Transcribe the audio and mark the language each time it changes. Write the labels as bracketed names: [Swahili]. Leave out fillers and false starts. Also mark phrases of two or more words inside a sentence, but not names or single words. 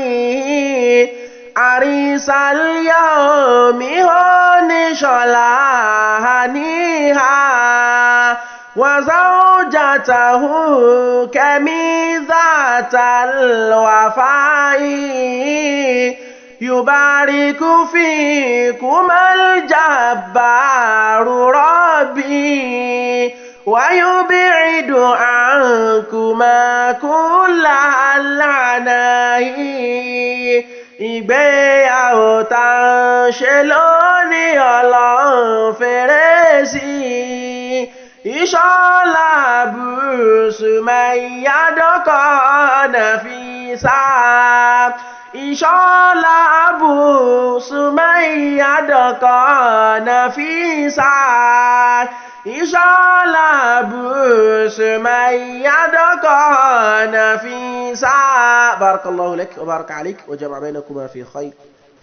[Arabic] عريس اليوم هون شلهنيها وزوجته كميزة الوفاء. يبارك فيكما الجبار ربي ويبعد عنكما كل العناء. [Yoruba] ìgbéyàwó tá à ń ṣe lónìí Ọlọ́run fèrè sí ìṣọ́lá Abu Sumayya dọ́kọ Nafisa. ìṣọ́lá Abu Sumayya dọ́kọ Nafisa. ìṣọ́lá Abu Sumayya dọ́kọ Nafisa. [Arabic] بارك الله لك وبارك عليك وجمع بينكما في خير.